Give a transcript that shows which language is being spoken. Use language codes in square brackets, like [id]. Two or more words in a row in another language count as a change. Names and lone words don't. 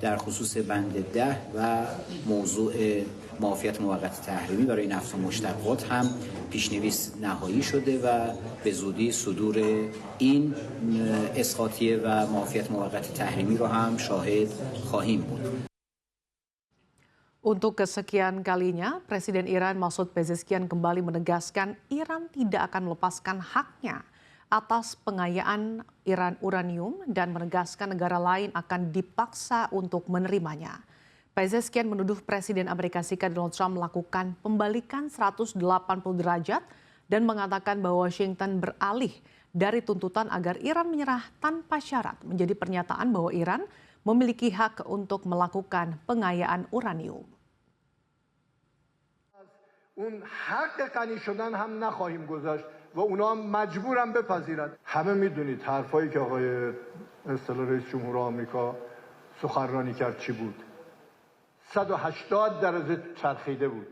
[fa] در خصوص بند 10 و موضوع معافیت موقت تحریمی برای نفت و مشتقات هم پیشنویس نهایی شده و به زودی صدور این اسقاطیه و معافیت موقت تحریمی رو هم شاهد خواهیم بود. [id] Untuk kesekian kalinya, Presiden Iran Masoud Pezeshkian kembali menegaskan Iran tidak akan melepaskan haknya atas pengayaan Iran uranium dan menegaskan negara lain akan dipaksa untuk menerimanya. Pezeshkian menuduh Presiden Amerika Serikat Donald Trump melakukan pembalikan 180 derajat dan mengatakan bahwa Washington beralih dari tuntutan agar Iran menyerah tanpa syarat menjadi pernyataan bahwa Iran memiliki hak untuk melakukan pengayaan uranium. [fa] اون حق غنی شدن هم نخواهیم گذاشت و اونا هم مجبورن بپذیرن. همه میدونید حرفایی که آقای اصطلاح رئیس جمهور آمریکا سخنرانی کرد چی بود. 180 درجه چرخیده بود.